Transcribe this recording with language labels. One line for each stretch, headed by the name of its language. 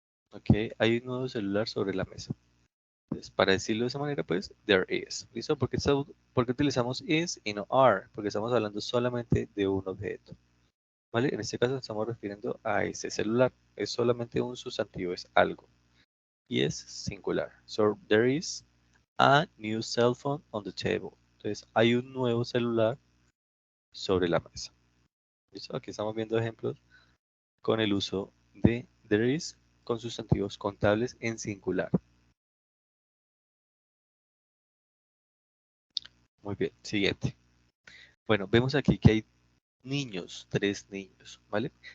Spanish: Ok, hay un nuevo celular sobre la mesa. Entonces, para decirlo de esa manera, pues, there is. ¿Listo? ¿Por qué utilizamos is y no are? Porque estamos hablando solamente de un objeto. ¿Vale? En este caso estamos refiriendo a ese celular. Es solamente un sustantivo, es algo. Y es singular.
English: So, there is a new cell phone on the table.
Spanish: Entonces, hay un nuevo celular sobre la mesa. ¿Listo? Aquí estamos viendo ejemplos con el uso de there is con sustantivos contables en singular. Muy bien, siguiente. Bueno, vemos aquí que hay niños, 3 niños, ¿vale?